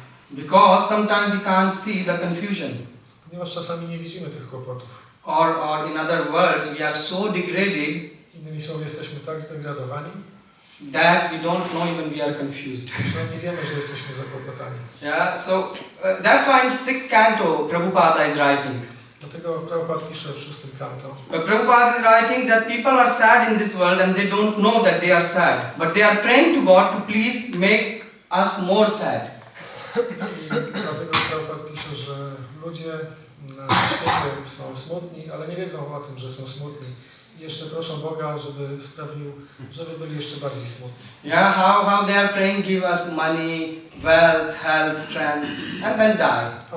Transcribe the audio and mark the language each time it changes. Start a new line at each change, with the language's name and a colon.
English: Because sometimes we can't see the confusion.
Polish: Ponieważ czasami nie widzimy tych kłopotów.
English: Or in other words, we are so degraded
Polish: Innymi słowy, jesteśmy tak zdegradowani,
English: that we don't know even we are confused.
Polish: że nie wiemy, że jesteśmy zakłopotani.
English: Yeah, so that's why in 6th canto Prabhupada is writing.
Polish: Dlatego Prabhupada pisze w 6. kanto.
English: Prabhupada is writing that people are sad in this world and they don't know that they are sad. But they are praying to God to please make us more sad.
Polish: I dlatego Prabhupada pisze, że ludzie na świecie są smutni, ale nie wiedzą o tym, że są smutni. I jeszcze proszą Boga, żeby sprawił, żeby byli jeszcze bardziej smutni.
English: Yeah, how they are praying, give us money, wealth, health, strength, and then die.